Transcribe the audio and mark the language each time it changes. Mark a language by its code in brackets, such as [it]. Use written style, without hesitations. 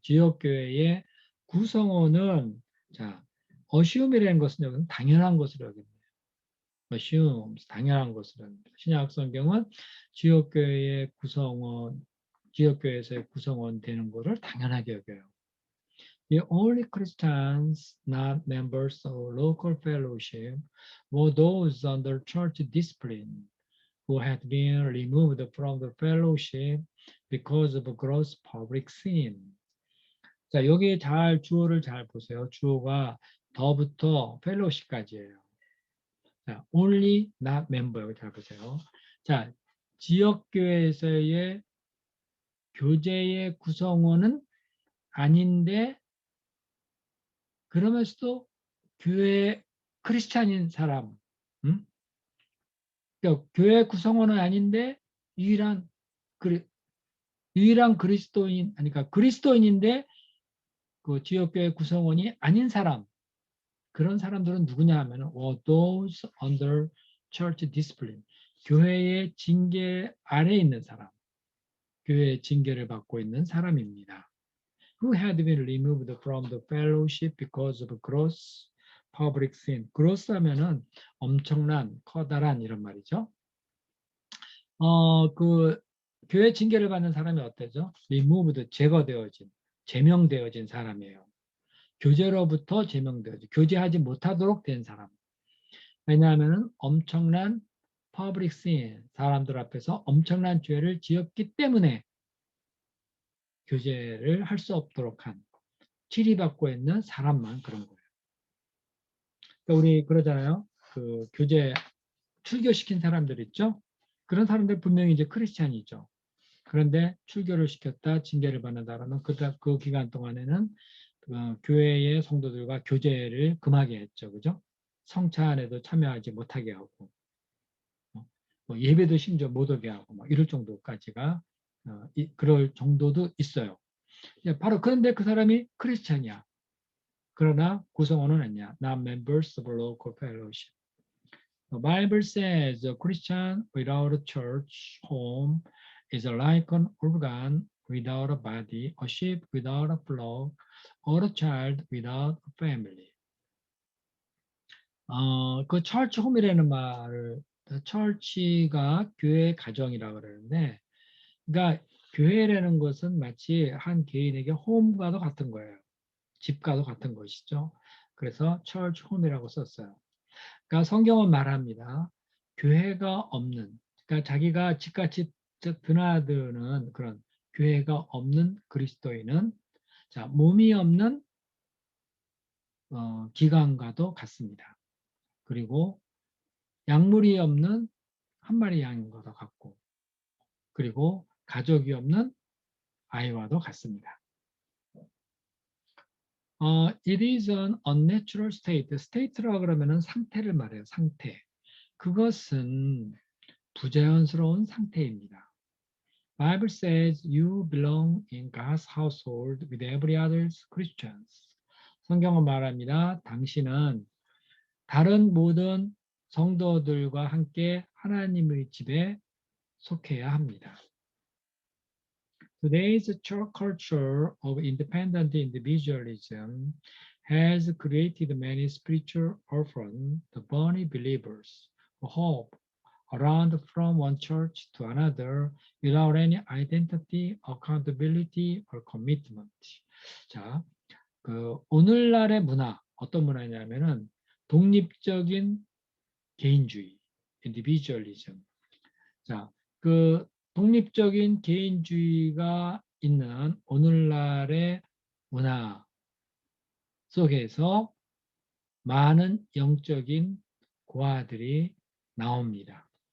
[ko] 지역교회의 구성원은 자, assume이라는 것은 여기는 당연한 것으로 여깁니다. assumes 당연한 것으로 합니다. 신약 성경은 지역교회의 구성원, 지역교회에서의 구성원 되는 것을 당연하게 여겨요. [en] The only Christians not members of local fellowship were those under church discipline who had been removed from the fellowship because of gross public sin. [ko] 자, 여기 잘 주어를 잘 보세요. 주어가 더부터 fellowship까지예요. 자, [en] only not member [ko] 여기 잘 보세요. 자, 지역교회에서의 교제의 구성원은 아닌데 그러면서도 교회 크리스찬인 사람, 그러니까 교회 구성원은 아닌데 유일한 유일한 그리스도인, 그러니까 그리스도인인데 그 지역교회 구성원이 아닌 사람, 그런 사람들은 누구냐 하면 [en] those under church discipline, [ko] 교회의 징계 아래에 있는 사람, 교회의 징계를 받고 있는 사람입니다. [en] Who had been removed from the fellowship because of gross public sin. [ko] gross 하면은 엄청난, 커다란 이런 말이죠. 그 교회 징계를 받는 사람이 어때죠? removed, 제거되어진, 제명되어진 사람이에요. 교제로부터 제명되어진, 교제하지 못하도록 된 사람. 왜냐하면 엄청난 public sin, 사람들 앞에서 엄청난 죄를 지었기 때문에 교제를 할 수 없도록 한, 치리받고 있는 사람만 그런 거예요. 그러니까 우리 그러잖아요. 그 교제 출교시킨 사람들 있죠? 그런 사람들 분명히 이제 크리스찬이죠. 그런데 출교를 시켰다, 징계를 받는다라는 그 기간 동안에는 교회의 성도들과 교제를 금하게 했죠. 그죠? 성찬에도 참여하지 못하게 하고, 뭐 예배도 심지어 못 오게 하고, 막 이럴 정도까지가, 그럴 정도도 있어요. 바로 그런데 그 사람이 크리스찬이야. 그러나 구성원은 아니야. [en] Not members of local fellowship. The Bible says a Christian without a church home is like an organ without a body, a sheep without a flock, or a child without a family. [ko] 그 church home이라는 말을 church가 교회 가정이라고 그러는데, 그러니까 교회라는 것은 마치 한 개인에게 홈과도 같은 거예요. 집과도 같은 것이죠. 그래서 church home이라고 썼어요. 그러니까 성경은 말합니다. 교회가 없는, 그러니까 자기가 집같이 드나드는 그런 교회가 없는 그리스도인은 자, 몸이 없는 기관과도 같습니다. 그리고 약물이 없는 한 마리 양과도 같고, 그리고 가족이 없는 아이와도 같습니다. [en] It is an unnatural state. [ko] state라고 그러면은 상태를 말해요. 상태. 그것은 부자연스러운 상태입니다. [en] Bible says you belong in God's household with every other Christians. [ko] 성경은 말합니다. 당신은 다른 모든 성도들과 함께 하나님의 집에 속해야 합니다. [en] Today's church culture of independent individualism has created many spiritual orphans, the born believers, who hop around from one church to another without any identity, accountability, or commitment. [ko] 자, 오늘날의 문화, 어떤 문화냐면은 독립적인 개인주의, individualism. 자, 독립적인 개인주의가 있는 오늘날의 문화 속에서 많은 영적인 고아들이 나옵니다.